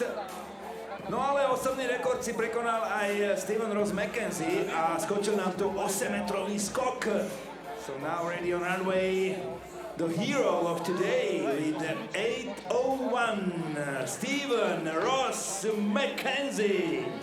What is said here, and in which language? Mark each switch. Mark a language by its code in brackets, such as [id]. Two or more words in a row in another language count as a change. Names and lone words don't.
[sk] No ale osobný rekord si prekonal aj Stephen Ross McKenzie a skočil nám tu 8-metrový skok. [en] So now ready on runway. The hero of today with 8:01, Stephen Ross McKenzie.